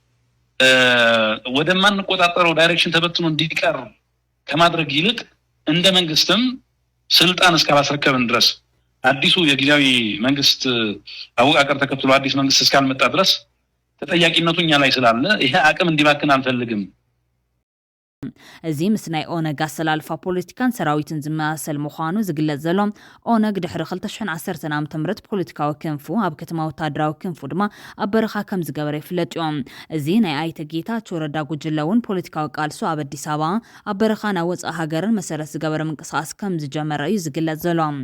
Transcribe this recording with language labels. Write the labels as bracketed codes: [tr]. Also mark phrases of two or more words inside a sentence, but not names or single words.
[am] ወደማንቆጣጠረው ዳይሬክሽን ተበትኖ እንዲቀር ከማድረግ ይልቅ እንደ መንግስትም ስልጣን እስካላስረከብን ድረስ አዲሱ የጊዜያዊ መንግስት አወቃቀር ተከትሎ አዲስ መንግስት እስካልመጣ ድረስ ተጠያቂነቱ እኛ ላይ ስላለ ይሄ አቅም እንዲባክን አንፈልግም። [ti] እዚ ምስ ናይ ኦነግ ኣሰላልፋ ፖለቲካን ሰራዊትን ዝመሳሰል ምዃኑ ዝግለጽ ዘሎ ኦነግ ድሕሪ 2010 ዓ.ም ፖለቲካዊ ክንፉ ኣብ ከተማ ወታደራዊ ክንፉ ድማ ኣብ በረኻ ከም ዝገበረ ይፍለጥ እዩ። እዚ ናይ ኣይተ ጌታቸው ረዳ ጉጅለ እውን ፖለቲካዊ ቃልሱ ኣብ ኣዲስ ኣበባ ኣብ በረኻ ናብ ወፃኢ ሃገርን መሰረት ዝገበረ ምንቅስቃስ ከም ዝጀመረ እዩ ዝግለጽ ዘሎ።